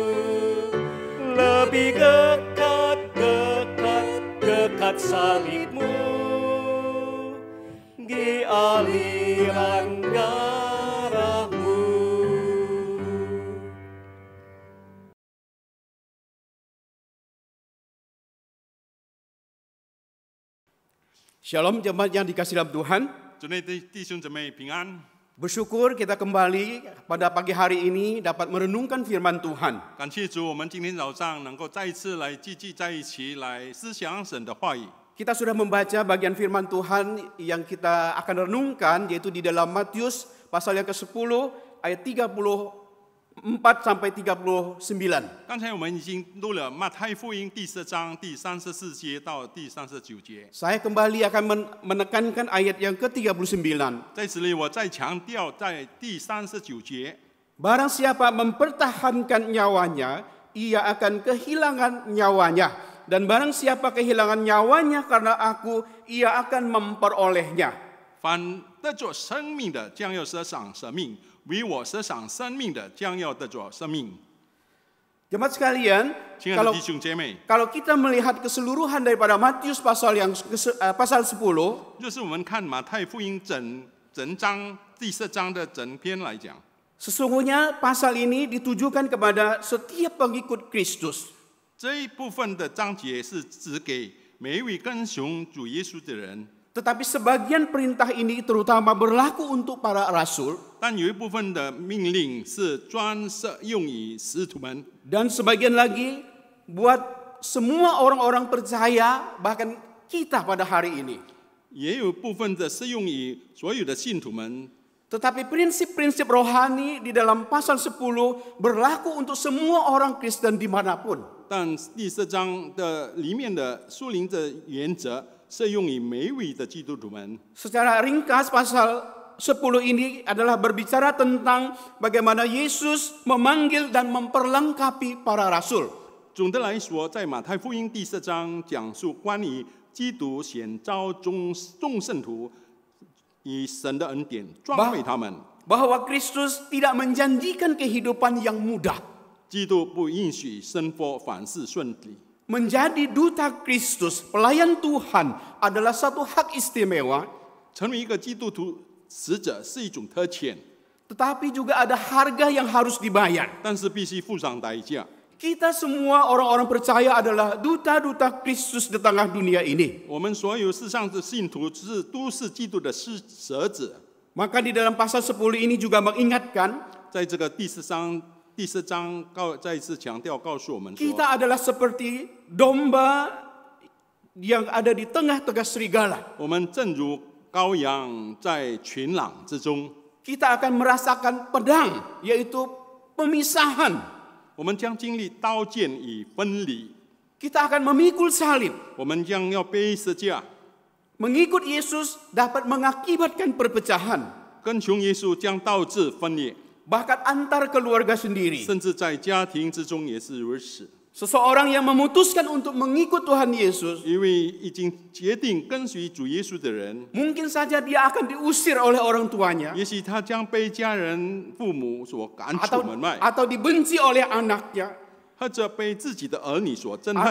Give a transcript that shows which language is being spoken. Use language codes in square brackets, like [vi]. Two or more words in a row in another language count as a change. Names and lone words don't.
[id] Lebih dekat salib-Mu di aliran darah-Mu. Shalom jemaat yang dikasihi dalam Tuhan. [zh] 主内弟兄姊妹平安。 [id] Bersyukur kita kembali pada pagi hari ini dapat merenungkan firman Tuhan. [zh] 感谢主，我们今天早上能够再一次来聚集在一起，来思想神的话语。 [id] Kita sudah membaca bagian firman Tuhan yang kita akan renungkan, yaitu di dalam Matius pasal yang ke-10 ayat 34 sampai 39. [zh] 刚才我们已经读了马太福音第10章第34节到第39节。 [id] Saya kembali akan menekankan ayat yang ke-39. [zh] 在这里我再强调，在第39节， [id] Barang siapa mempertahankan nyawanya, ia akan kehilangan nyawanya. Dan barang siapa kehilangan nyawanya karena aku, ia akan memperolehnya. [zh] 凡得着生命的，将要舍上生命；为我舍上生命的，将要得着生命。 [id] Jemaat sekalian, [zh] 亲爱的弟兄姐妹， [id] kalau kita melihat keseluruhan daripada Matius pasal 10, [zh] 就是我们看马太福音整章第10章的整篇来讲， [id] sesungguhnya pasal ini ditujukan kepada setiap pengikut Kristus. [zh] 这一部分的章节是指给每一位跟从主耶稣的人， [id] Tetapi sebagian perintah ini terutama berlaku untuk para rasul. [zh] 但有一部分的命令是专设用于使徒们， [id] Dan sebagian lagi buat semua orang-orang percaya, bahkan kita pada hari ini. [zh] 也有部分的适用于所有的信徒们。 [id] Tetapi prinsip-prinsip rohani di dalam pasal 10 berlaku untuk semua orang Kristen dimanapun. [zh] 但第10章的里面的属灵的原则适用于每一位的基督徒们。 [id] Secara ringkas pasal 10 ini adalah berbicara tentang bagaimana Yesus memanggil dan memperlengkapi para rasul. [zh] 总的来说，在马太福音第10章讲述关于基督选召众圣徒，以神的恩典装备他们。 [id] Bahwa Kristus tidak menjanjikan kehidupan yang mudah. [zh] 基督不允许生活凡事顺利。 [id] Menjadi duta Kristus, pelayan Tuhan adalah satu hak istimewa, [zh] 成为一个基督徒使者是一种特权， [id] tetapi juga ada harga yang harus dibayar. [zh] 但是必须付上代价。 [id] Kita semua orang-orang percaya adalah duta-duta Kristus di tengah dunia ini. [zh] 我们所有世上的信徒都是基督的使者。 [id] Maka di dalam pasal 10 ini juga mengingatkan, [zh] 在这个第10章再一次强调告诉我们说， [id] kita adalah seperti domba yang ada di tengah-tengah serigala. [zh] 我们正如羔羊在群狼之中， [id] Kita akan merasakan pedang, yaitu pemisahan. [zh] 我们将经历刀剑与分离， [id] Kita akan memikul salib. [zh] 我们将要背十架， [id] Mengikut Yesus dapat mengakibatkan perpecahan, [zh] 跟从耶稣将导致分裂， [id] bahkan antar keluarga sendiri. [zh] 甚至在家庭之中也是如此。 [id] Seseorang yang memutuskan untuk mengikut Tuhan Yesus, [zh] 因为已经决定跟随主耶稣的人， [id] mungkin saja dia akan diusir oleh orang tuanya, [zh] 也许他将被家人、父母所赶出门外， [id] atau dibenci oleh anaknya, [zh] 或者被自己的儿女所憎恨，